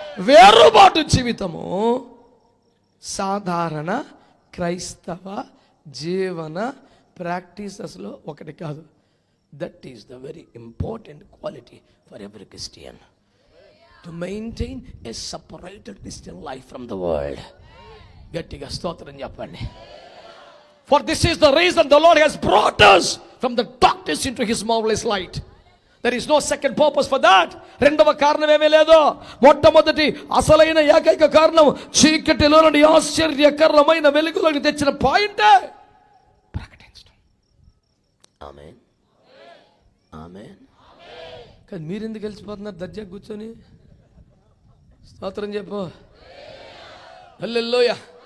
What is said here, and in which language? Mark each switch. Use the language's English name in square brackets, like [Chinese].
[Telugu] వేరుబాటు జీవితము సాధారణ క్రైస్తవ జీవన ప్రాక్టీసెస్లో ఒకటి కాదు. [English] That is the very important quality for every Christian, to maintain a separated Christian life from the world. [Telugu] గట్టిగా స్తోత్రం చెప్పండి. [English] For this is the reason the Lord has brought us from the darkness into his marvelous light. There is no second purpose for that. [Telugu] రెండవ కారణం ఏమీ లేదు. మొట్టమొదటి అసలైన ఏకైక కారణం చీకటిలో నుండి ఆశ్చర్యకరమైన వెలుగులోకి తెచ్చిన పాయింటే ప్రకటించడం. ఆమేన్, ఆమేన్. కానీ మీరెందుకు కలిసిపోతున్నారు దర్జా కూర్చొని? స్తోత్రం చెప్పు. హల్లెలూయా.